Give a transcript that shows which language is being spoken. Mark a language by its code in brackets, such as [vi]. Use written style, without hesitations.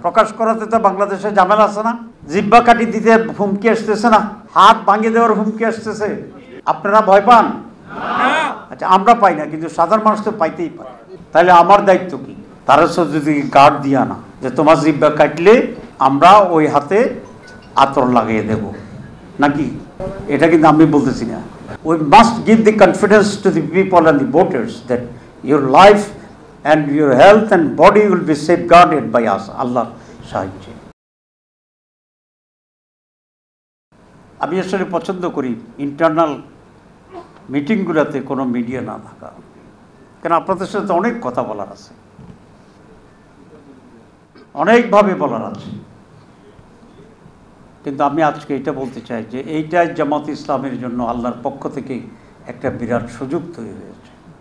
[bn] প্রকাশ করাতে তো বাংলাদেশে ঝামেলা আছে না, জিব্বা কাটি দিতে হুমকি আসতেছে না, হাত ভাঙিয়ে দেওয়ার হুমকি আসতেছে। আপনারা ভয় পান? আচ্ছা, আমরা পাই না, কিন্তু সাধারণ মানুষ তো পাইতেই পারে। তাহলে আমার দায়িত্ব কি? তারা যদি গার্ড দিয়া না যে তোমার জিব্বা কাটলে আমরা ওই হাতে আতর লাগিয়ে দেব নাকি, এটা কিন্তু আমি বলতেছি না। [en] We must give the confidence to the people and the voters that your life and your health and body will be safeguarded by us, [bn] আল্লাহর সাহায্যে। আমি আসলে পছন্দ করি ইন্টারনাল মিটিংগুলোতে কোনো মিডিয়া না থাকা, কেন আপনাদের সাথে অনেক কথা বলার আছে, অনেকভাবে বলার আছে। কিন্তু আমি আজকে এটা বলতে চাই যে এইটাই জামাত ইসলামের জন্য আল্লাহর পক্ষ থেকে একটা বিরাট সুযোগ তৈরি হয়েছে।